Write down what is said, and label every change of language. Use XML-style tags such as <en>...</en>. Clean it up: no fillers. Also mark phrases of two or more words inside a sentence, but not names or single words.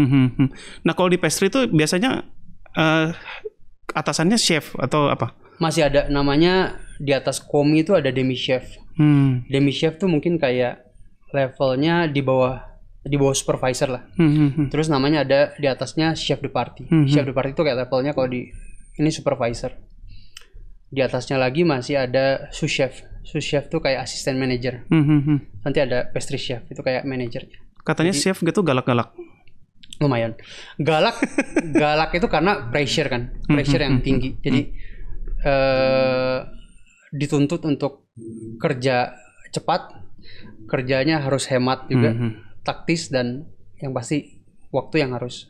<id>Nah, kalau di pastry itu biasanya atasannya chef atau apa? Masih ada namanya, di atas komi itu ada</id> <fr>demi chef. Demi chef</fr> <id>tuh mungkin kayak levelnya di bawah supervisor lah. Terus namanya ada di atasnya</id> <fr>chef de partie. Chef de partie</fr> <id>itu kayak levelnya kalau ini supervisor. Di atasnya lagi masih ada</id> <fr>sous chef. Sous chef</fr> <id>tuh kayak asisten manager. Nanti ada</id> <en>pastry chef,</en> <id>itu kayak manajernya. Katanya jadi, chef gitu galak-galak. Lumayan. Galak itu karena pressure kan. Pressure yang tinggi. Jadi dituntut untuk kerja cepat, kerjanya harus hemat juga, taktis, dan yang pasti waktu yang harus.</id>